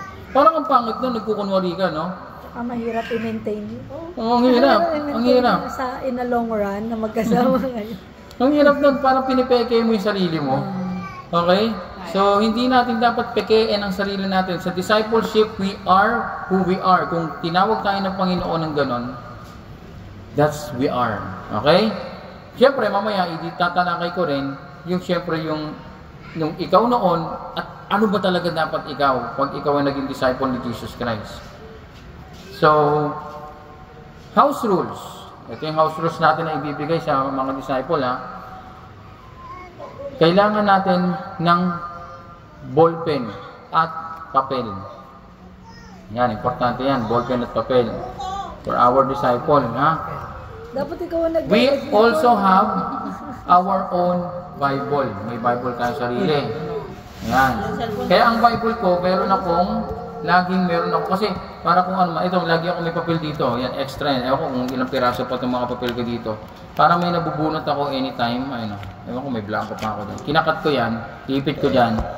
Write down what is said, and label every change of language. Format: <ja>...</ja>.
<tl>Parang ang pangit na, nagkukunwari ka, no? Mahirap i-maintain. Oo, ang hirap. Ang hirap.</tl> <en>In the long run,</en> <tl>na magkasama ngayon. Ang hirap nun, parang pinipeke mo yung sarili mo. Okay? So, hindi natin dapat pekein ang sarili natin. Sa discipleship,</tl> <en>we are who we are.</en> <tl>Kung tinawag tayo ng Panginoon ng ganon,</tl> <en>that's we are.</en> <tl>Okay? Siyempre, mamaya, tatalakay ko rin, yung siyempre yung ikaw noon, at ano ba talaga dapat ikaw pag ikaw ay naging disciple ni Jesus Christ.</tl> <en>So, house rules.</en> <tl>Ito yung</tl> <en>house rules</en> <tl>natin na ibibigay sa mga disciple, ha. Kailangan natin ng ballpen at papel. Yan, importante yan. Ballpen at papel.</tl> <en>For our disciple, ha.</en> <tl>Dapat ikaw ang</tl> <en>We also have our own Bible.</en> <tl>May Bible tayo sarili. Yan. Kaya ang Bible ko, meron ako kasi para kung ano, ito lagi ako may papel dito. Yan, extra yan. Ewan ko kung ilang piraso pa itong mga papel ko dito. Para may nabubunot ako anytime. Ayun, ewan ko may blanco pa ako dyan. Kinakat ko yan, ipit ko dyan.</tl>